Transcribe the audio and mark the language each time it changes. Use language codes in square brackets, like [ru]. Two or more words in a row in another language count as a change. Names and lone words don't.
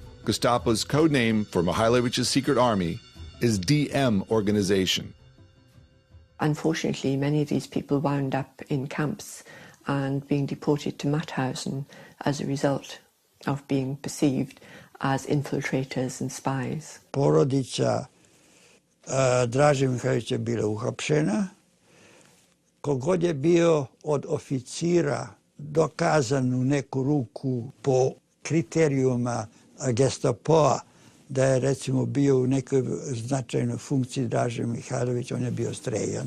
[en] Gestapo's code name for Mihailovic's secret army is DM organization. Unfortunately, many of these people wound up in camps and being deported to Mauthausen as a result of being perceived as infiltrators and spies. [sr] Porodica Draže Mihailovića je bila uhapšena. Kogod je bio od oficira dokazan u neku ruku po kriterijuma Gestapoa da je recimo bio u nekoj značajnoj funkciji Draže Mihailović, on je bio streljan.